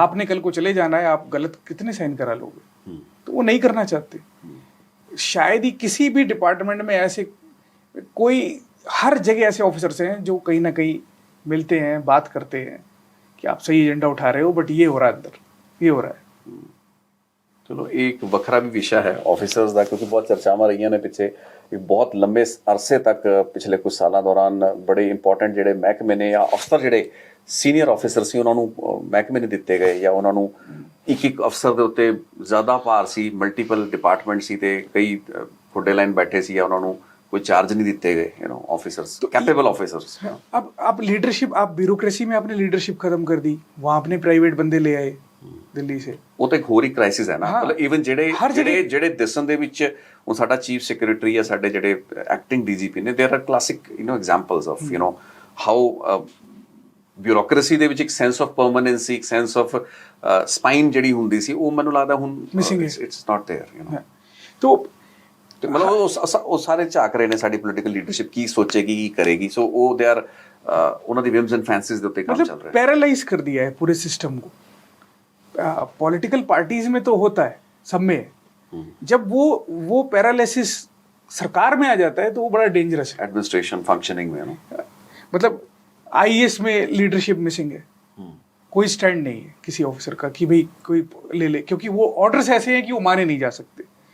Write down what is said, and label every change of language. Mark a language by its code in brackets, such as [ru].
[hi] आपने कल को चले जाना है, आप गलत कितने साइन करा लोगे? तो वो नहीं करना चाहते। शायद ही किसी भी डिपार्टमेंट में ऐसे कोई, हर जगह ऐसे ऑफिसर्स हैं जो कहीं ना कहीं मिलते हैं, बात करते हैं कि आप सही एजेंडा उठा रहे हो, बट ये हो रहा है अंदर, ये हो रहा है। [pa] ਚਲੋ ਇਹ ਇੱਕ ਵੱਖਰਾ ਵੀ ਵਿਸ਼ਾ ਹੈ ਆਫਿਸਰਸ ਦਾ, ਕਿਉਂਕਿ ਬਹੁਤ ਚਰਚਾਵਾਂ ਰਹੀਆਂ ਨੇ ਪਿੱਛੇ ਇੱਕ ਬਹੁਤ ਲੰਬੇ ਅਰਸੇ ਤੱਕ ਪਿਛਲੇ ਕੁਝ ਸਾਲਾਂ ਦੌਰਾਨ ਬੜੇ ਇੰਪੋਰਟੈਂਟ ਜਿਹੜੇ ਮਹਿਕਮੇ ਨੇ ਜਾਂ ਅਫਸਰ ਜਿਹੜੇ ਸੀਨੀਅਰ ਆਫਿਸਰ ਸੀ ਉਹਨਾਂ ਨੂੰ ਮਹਿਕਮੇ ਨਹੀਂ ਦਿੱਤੇ ਗਏ, ਜਾਂ ਉਹਨਾਂ ਨੂੰ ਇੱਕ ਅਫਸਰ ਦੇ ਉੱਤੇ ਜ਼ਿਆਦਾ ਭਾਰ ਸੀ, ਮਲਟੀਪਲ ਡਿਪਾਰਟਮੈਂਟ ਸੀ ਤੇ ਕਈ ਫੁੱਡੇ ਲਾਈਨ ਬੈਠੇ ਸੀ, ਜਾਂ ਉਹਨਾਂ ਨੂੰ [hi] कोई चार्ज नहीं दिते गए ऑफिसर्स, कैपेबल ऑफिसर्स। अब आप लीडरशिप, आप ब्यूरोक्रेसी में आपने लीडरशिप खत्म कर दी, वहां अपने प्राइवेट बंदे ले आए ਦਿੱਲੀ ਸੇ। [pa] ਉਹ ਤਾਂ ਇੱਕ ਹੋਰ ਹੀ ਕ੍ਰਾਈਸਿਸ ਹੈ ਨਾ। ਮਤਲਬ ਈਵਨ ਜਿਹੜੇ ਦਿਸਣ ਦੇ ਵਿੱਚ ਹੁਣ ਸਾਡਾ ਚੀਫ ਸੈਕਟਰੀ ਆ, ਸਾਡੇ ਜਿਹੜੇ ਐਕਟਿੰਗ DGP ਨੇ, [en] there are classic examples of how [pa] bureaucracy ਦੇ ਵਿੱਚ ਇੱਕ ਸੈਂਸ ਆਫ ਪਰਮਨੈਂਸੀ, ਇੱਕ ਸੈਂਸ ਆਫ ਸਪਾਈਨ ਜਿਹੜੀ ਹੁੰਦੀ ਸੀ, ਉਹ ਮੈਨੂੰ ਲੱਗਦਾ ਹੁਣ [en] It's not there. तो [pa] ਮਤਲਬ ਉਹ ਸਾਰੇ ਝਾਕ ਰਹੇ ਨੇ ਸਾਡੀ ਪੋਲੀਟੀਕਲ ਲੀਡਰਸ਼ਿਪ ਕੀ ਸੋਚੇਗੀ, ਕੀ ਕਰੇਗੀ। ਸੋ ਉਹ ਦੇ ਆਰ ਉਹਨਾਂ ਦੀ ਵਿਮਸ ਐਂਡ ਫੈਂਸੀਜ਼ ਦੇ ਉੱਤੇ ਕੰਮ ਚੱਲ ਰਿਹਾ ਹੈ। [hi] पैरालाइज कर दिया है पूरे सिस्टम को। पॉलिटिकल पार्टीज में तो होता है, सब में है। जब वो पैरालिसिस सरकार में आ जाता है तो वो बड़ा डेंजरस है। एडमिनिस्ट्रेशन फंक्शनिंग में मतलब IAS में लीडरशिप मिसिंग है, कोई स्टैंड नहीं है किसी ऑफिसर का कि भाई कोई ले ले, क्योंकि वो ऑर्डर्स ऐसे हैं कि वो माने नहीं जा सकते।